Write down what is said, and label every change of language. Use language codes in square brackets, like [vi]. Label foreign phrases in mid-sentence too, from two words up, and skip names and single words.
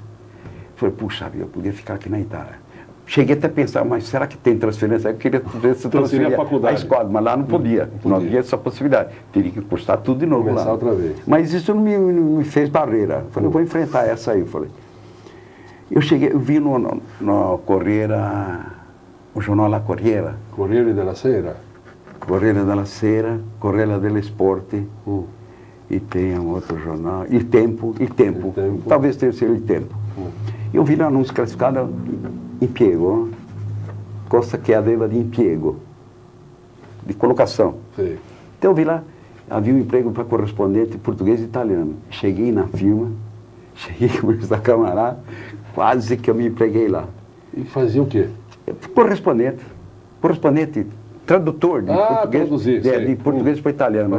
[pt] Falei, puxa vida, eu podia ficar aqui na Itália. Cheguei até a pensar, mas será que tem transferência? Eu queria transferir a escola, mas lá não podia. Não havia essa possibilidade. Teria que cursar tudo de novo. Começar lá. Outra vez. Mas isso não me fez barreira. Eu falei, eu vou enfrentar essa aí. Eu vi no Corriere, o jornal La Corriere. Corriere della Sera? Corriere della Sera, Corriere dello Sport. E tem um outro jornal. Il Tempo. Talvez tenha sido Il Tempo. Eu vi lá anúncio classificado, [it] impiego, cosa che aveva di impiego, [pt] de colocação. Sim. Então eu vi lá, havia um emprego para correspondente português e italiano. Cheguei na firma, cheguei com essa camarada, quase que eu me empreguei lá. E fazia o quê? Correspondente, tradutor de português, de português para italiano.